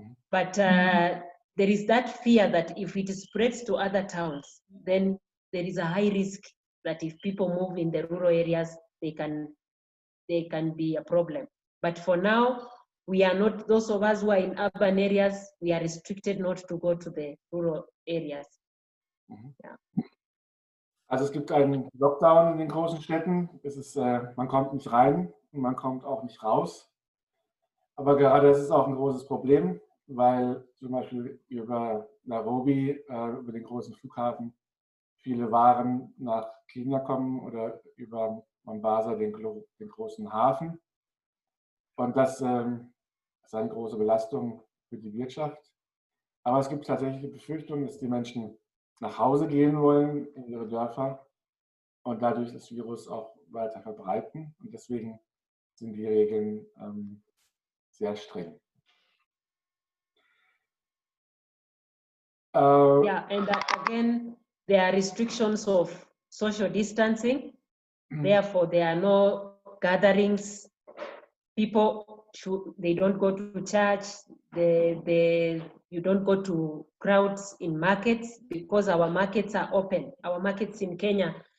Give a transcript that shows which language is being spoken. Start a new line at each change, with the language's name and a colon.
English: But there is that fear that if it spreads to other towns, then there is a high risk that if people move in the rural areas, they can be a problem. But for now, we are not, those of us who are in urban areas, we are restricted not to go to the rural areas.
German: Ja. Also es gibt einen Lockdown in den großen Städten. Man kommt nicht rein und man kommt auch nicht raus. Aber gerade das ist auch ein großes Problem, weil zum Beispiel über Nairobi, über den großen Flughafen, viele Waren nach Kenia kommen oder über Mombasa, den großen Hafen. Und das ist eine große Belastung für die Wirtschaft. Aber es gibt tatsächlich die Befürchtung, dass die Menschen nach Hause gehen wollen in ihre Dörfer und dadurch das Virus auch weiter verbreiten. Und deswegen sind die Regeln sehr streng.
English: Yeah, and again, there are restrictions of social distancing. Therefore, there are no gatherings. People, they don't go to church. You don't go to crowds in markets because our markets are open. Our markets in Kenya,